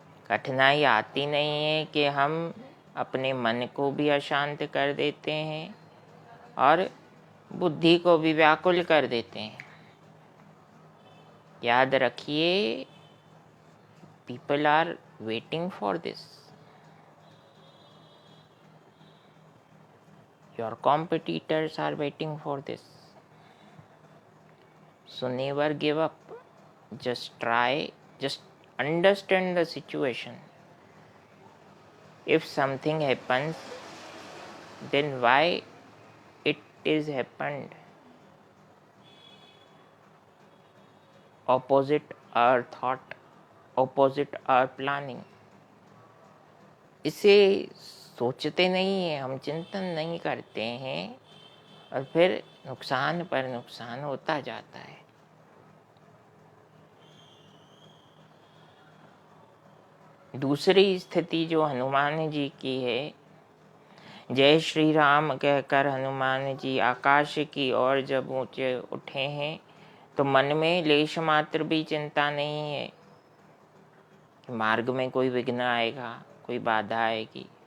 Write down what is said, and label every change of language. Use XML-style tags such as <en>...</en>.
<hi>कठिनाई आती नहीं है कि हम अपने मन को भी अशांत कर देते हैं और बुद्धि को भी व्याकुल कर देते हैं। याद रखिए,</hi> <en>People are waiting for this. Your competitors are waiting for this. So never give up. Just try, just understand the situation. If something happens, then why it is happened? Opposite our thought, opposite our planning.</en> <hi>इसे सोचते नहीं हैं, हम चिंतन नहीं करते हैं और फिर नुकसान पर नुकसान होता जाता है। दूसरी स्थिति जो हनुमान जी की है, जय श्री राम कहकर हनुमान जी आकाश की ओर जब ऊंचे उठे हैं तो मन में लेश मात्र भी चिंता नहीं है कि मार्ग में कोई विघ्न आएगा, कोई बाधा आएगी।</hi>